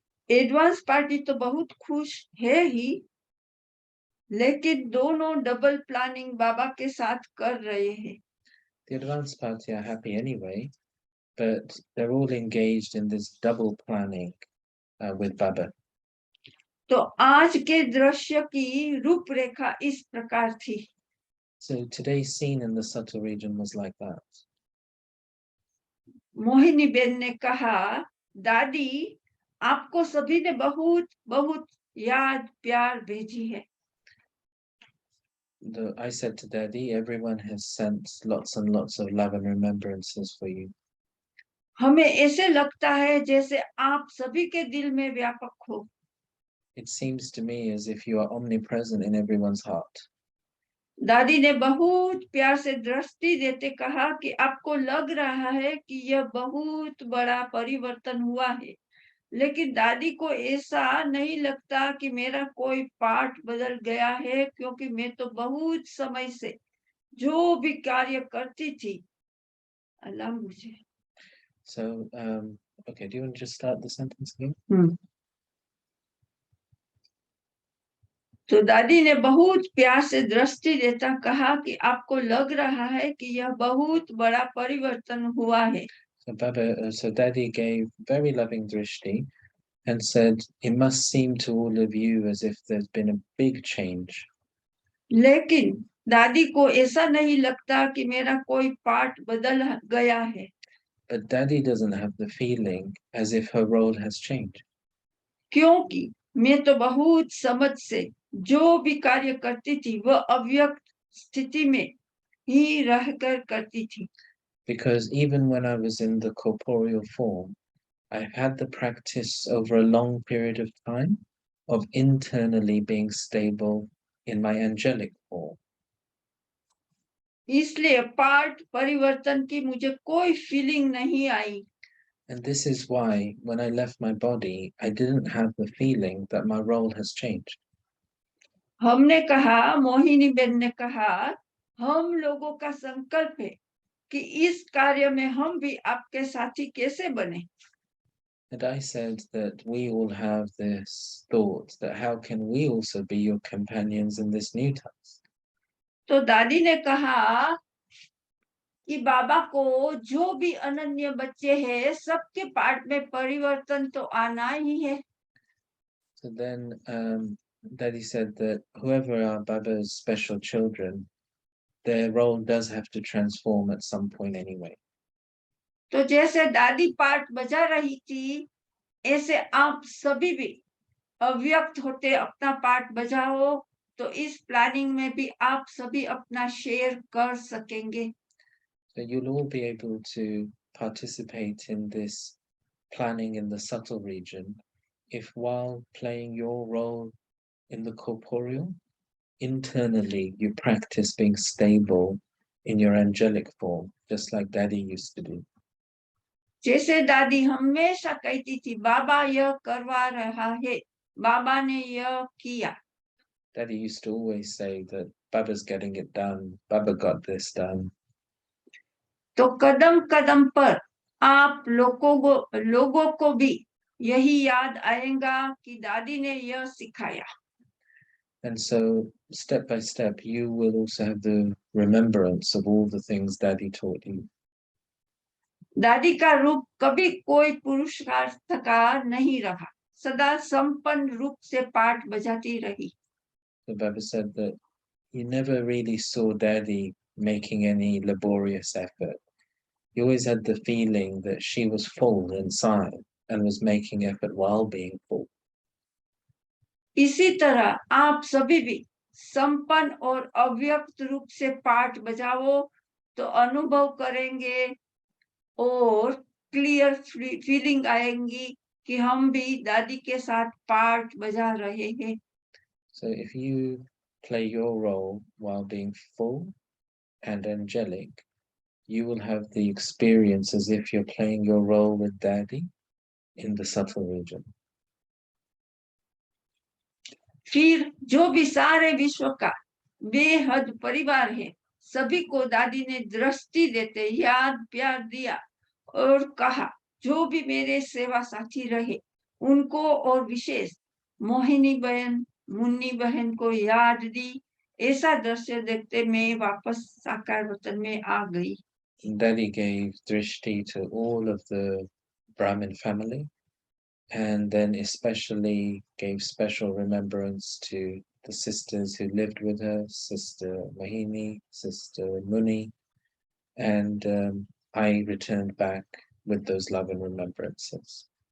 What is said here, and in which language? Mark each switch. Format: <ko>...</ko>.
<hi>Advance party तो बहुत खुश है ही, लेकिन दोनों डबल प्लानिंग बाबा के साथ कर रहे हैं.</hi> <en>The advance party are happy anyway, but they're all engaged in this double planning with Baba.</en> <hi>तो आज के दृश्य की रूपरेखा इस प्रकार थी.</hi> <en>So today's scene in the subtle region was like that.</en> <hi>Mohini Ben ने कहा, दादी आपको सभी ने बहुत बहुत याद प्यार भेजी है.</hi> <en>I said to Daddy, everyone has sent lots and lots of love and remembrances for you.</en> <hi>हमें ऐसे लगता है जैसे आप सभी के दिल में व्यापक हो.</hi> <en>It seems to me as if you are omnipresent in everyone's heart.</en> <hi>दादी ने बहुत प्यार से दृष्टि देते कहा कि आपको लग रहा है कि यह बहुत बड़ा परिवर्तन हुआ है, लेकिन दादी को ऐसा नहीं लगता कि मेरा कोई पार्ट बदल गया है, क्योंकि मैं तो बहुत समय से जो भी कार्य करती थी. अल्लाह मुझे.</hi> <en>So, okay, do you want to just start the sentence again?</en> <hi>तो दादी ने बहुत प्यार से दृष्टि देता कहा कि आपको लग रहा है कि यह बहुत बड़ा परिवर्तन हुआ है.</hi> <en>So Daddy gave very loving drishti and said, it must seem to all of you as if there's been a big change.</en> <hi>लेकिन दादी को ऐसा नहीं लगता कि मेरा कोई पार्ट बदल गया है.</hi> <en>But Daddy doesn't have the feeling as if her role has changed.</en> <hi>क्योंकि मैं तो बहुत समझ से जो भी कार्य करती थी वह अव्यक्त स्थिति में ही रहकर करती थी.</hi> <en>Because even when I was in the corporeal form, I've had the practice over a long period of time of internally being stable in my angelic form.</en> <hi>इसलिए पार्ट परिवर्तन की मुझे कोई फीलिंग नहीं आई.</hi> <en>And this is why when I left my body, I didn't have the feeling that my role has changed.</en> <hi>हमने कहा, Mohini Ben ने कहा, हम लोगों का संकल्प है कि इस कार्य में हम भी आपके साथी कैसे बने.</hi> <en>And I said that we all have this thought that how can we also be your companions in this new task?</en> <hi>तो दादी ने कहा कि बाबा को जो भी अनन्य बच्चे हैं सबके पार्ट में परिवर्तन तो आना ही है.</hi> <en>So then Daddy said that whoever are Baba's special children, their role does have to transform at some point anyway.</en> <hi>तो जैसे दादी पार्ट बजा रही थी, ऐसे आप सभी भी अव्यक्त होते अपना पार्ट बजाओ, तो इस प्लानिंग में भी आप सभी अपना शेयर कर सकेंगे.</hi> <en>So you'll all be able to participate in this planning in the subtle region if while playing your role in the corporeal, internally you practice being stable in your angelic form, just like Daddy used to do.</en> <hi>जैसे दादी हमेशा कहती थी, बाबा यह करवा रहा है, बाबा ने यह किया.</hi> <en>Daddy used to always say that Baba's getting it done, Baba got this done.</en> <hi>तो कदम कदम पर आप लोगों को भी यही याद आएगा कि दादी ने यह सिखाया.</hi> <en>And so step by step, you will also have the remembrance of all the things Daddy taught you.</en> <hi>दादी का रूप कभी कोई पुरुषार्थ का नहीं रहा, सदा संपन्न रूप से पाठ बजाती रही.</hi> <en>So Baba said that you never really saw Daddy making any laborious effort. You always had the feeling that she was full inside and was making effort while being full.</en> <hi>इसी तरह आप सभी भी संपन्न और अव्यक्त रूप से पाठ बजाओ तो अनुभव करेंगे और क्लियर फीलिंग आएंगी कि हम भी दादी के साथ पाठ बजा रहे हैं.</hi> <en>So if you play your role while being full and angelic, you will have the experience as if you're playing your role with Daddy in the subtle region.</en> <hi>फिर जो भी सारे विश्व का बेहद परिवार है, सभी को दादी ने दृष्टि देते याद प्यार दिया और कहा जो भी मेरे सेवा साथी रहे उनको और विशेष मोहिनी बहन मुन्नी बहन को याद दी. ऐसा दृश्य देखते मैं वापस साकार वतन में आ गई.</hi> <en>Daddy gave drishti to all of the Brahmin family, and then especially gave special remembrance to the sisters who lived with her, Sister Mohini, Sister Muni, and I returned back with those love and remembrances.</en>